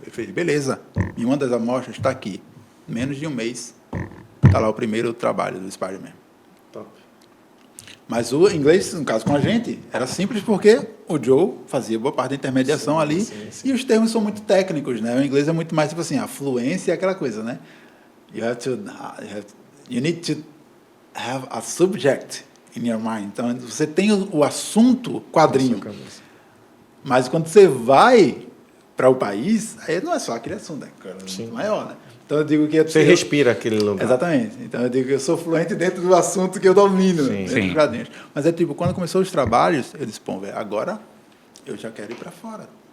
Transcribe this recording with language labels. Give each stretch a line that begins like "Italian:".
Portuguese: Eu falei, beleza, me manda as amostras, está aqui. Menos de um mês, está lá o primeiro trabalho do Spider-Man. Top. Mas o inglês, no caso com a gente, era simples porque o Joe fazia boa parte da intermediação ali sim. e os termos são muito técnicos, né? O inglês é muito mais tipo assim, a fluência é aquela coisa, né?
English: You need to have a subject in your mind.
Portuguese: Então, você tem o assunto quadrinho, mas quando você vai para o país, aí não é só aquele assunto, é muito maior, né? Então eu digo que você respira aquele lugar. Exatamente. Então eu digo que eu sou fluente dentro do assunto que eu domino. Sim. Mas é tipo, quando começou os trabalhos, eu disse, pô, velho, agora eu já quero ir para fora.